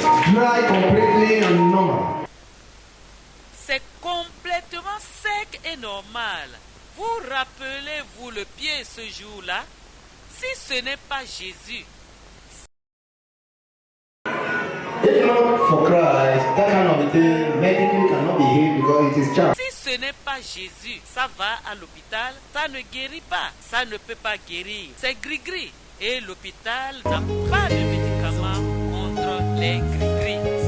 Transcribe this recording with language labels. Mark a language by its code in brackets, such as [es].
[en] Dry completely and normal. [fr] C'est complètement sec et normal. Vous rappelez-vous le pied ce jour-là? Si ce n'est pas Jésus, [en] If not for Christ, that kind of thing medically cannot be healed because it is child. [fr] si ce n'est pas Jésus, ça va à l'hôpital, ça ne guérit pas, ça ne peut pas guérir. C'est gris-gris. Et l'hôpital n'a pas de médicaments contre les gris-gris.